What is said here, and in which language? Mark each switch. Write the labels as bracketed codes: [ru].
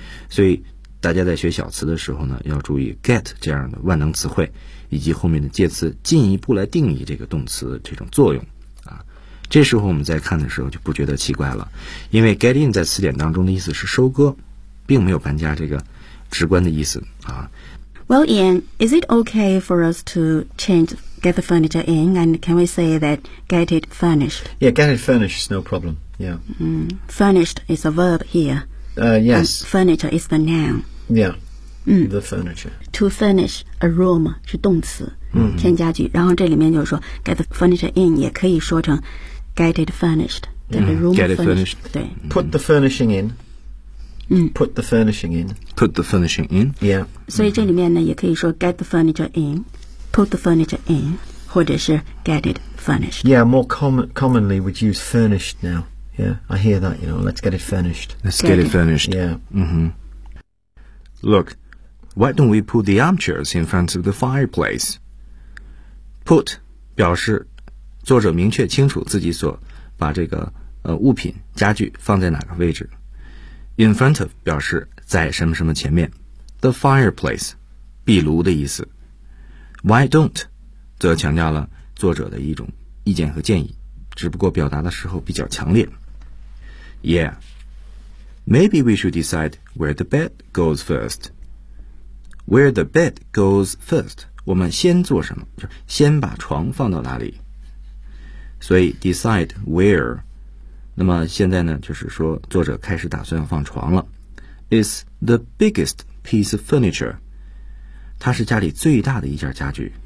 [zh] 所以大家在学小词的时候呢，要注意 get 这样的万能词汇以及后面的介词进一步来定义这个动词这种作用啊。这时候我们在看的时候就不觉得奇怪了，因为 get in 在词典当中的意思是收割，并没有搬家这个直观的意思啊。 [en] Well, Ian, is it okay for us to change get the furniture in, and can we say that get it furnished? Yeah, get it furnished is no problem. Yeah. Furnished is a verb here. Yes. And furniture is the noun. Yeah. The furniture. To furnish a room [zh] 是动词，添加具。然后这里面就是说 [en] get the furniture in [zh] 也可以说成 [en] get it furnished, get it furnished. [zh] 对。 [en] Put the furnishing in. Put the furnishing in. Put the furnishing in. Yeah. [zh] 所以这里面呢也可以说 [en] get the furniture in, [zh] put the furniture in, 或者是 [en] get it furnished. Yeah, more commonly we'd use furnished now. Yeah, I hear that, you know, let's get it furnished. Let's get it furnished. Yeah. Look, why don't we put the armchairs in front of the fireplace? [zh] Put 表示作者明确清楚自己所把这个物品家具放在哪个位置。 [en] In front of [zh] 表示在什么什么前面。 [en] The fireplace [zh] 壁炉的意思。 [en] Why don't [zh] 则强调了作者的一种意见和建议，只不过表达的时候比较强烈。 [en] Yeah. Maybe we should decide where the bed goes first. Where the bed goes first. [zh] 我们先做什么，就先把床放到哪里。所以 [en] decide where. [zh] 那么现在呢，就是说作者开始打算要放床了。 [en] Is the biggest piece of furniture. [zh] 它是家里最大的一件家具。